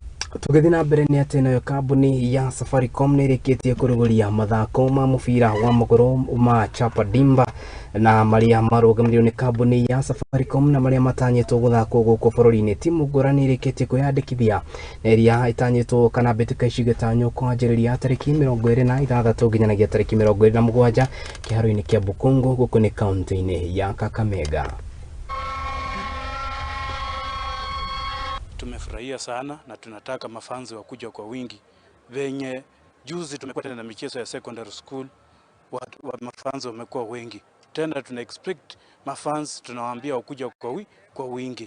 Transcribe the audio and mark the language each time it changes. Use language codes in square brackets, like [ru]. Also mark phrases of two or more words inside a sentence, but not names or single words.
[ki] Tugithina mbere ni ati nayo kambuni ya Safaricom ni irikitie kuruguria mathako ma mubira wa maguru ma Chapa Dimba na maria marugamirio ni kambuni ya Safaricom na maria matanyitwo guthakwo guku bururi-ini. Timu ngurani irikitie kwiyandikithia na iria itanyitwo kana mbitika icigetanywo kwanjiriria tariki 26 nginyanagia tariki 27 kiharo-ini kia Bukungu guku ni kaunti-ini ya Kakamega. [sw] Tumefurahia sana na tunataka mafanzi wakuja kwa wingi. Venye juzi tumekuwa tena na michezo ya [en] secondary school, [sw] mafanzi wamekuwa wengi. Tena tuna expect mafanzi tunawaambia wakuja kwa wingi.